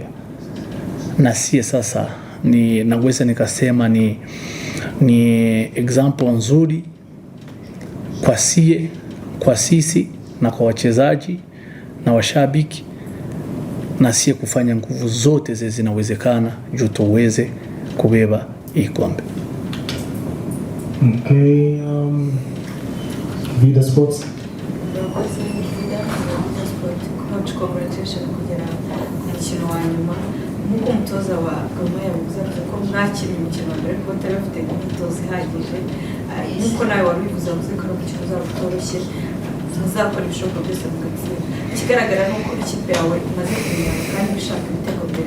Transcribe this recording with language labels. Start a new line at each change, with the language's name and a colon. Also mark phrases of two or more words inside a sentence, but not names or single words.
Swahili: Na sie sasa naweza nikasema ni example nzuri kwa sisi na kwa wachezaji na washabiki, na sie kufanya nguvu zote zinawezekana juu tuweze kubeba hii kombe.
English: Okay, Vida Sports. Coach, congratulations
Kinyarwanda: kugera ku mukino wa nyuma. Nkuko umutoza wa Goma yavuze ko mwakiri umukino wa mbere ko tarafite imyitozo ihagije. Nkuko nawe wabivuze ko umukino uzabutoroshye, muzakora ibishoboka byose mugatsinda. Ikigaragara nuko ikipe yawe imaze kumenyana kandi bishaka ibitego mbere.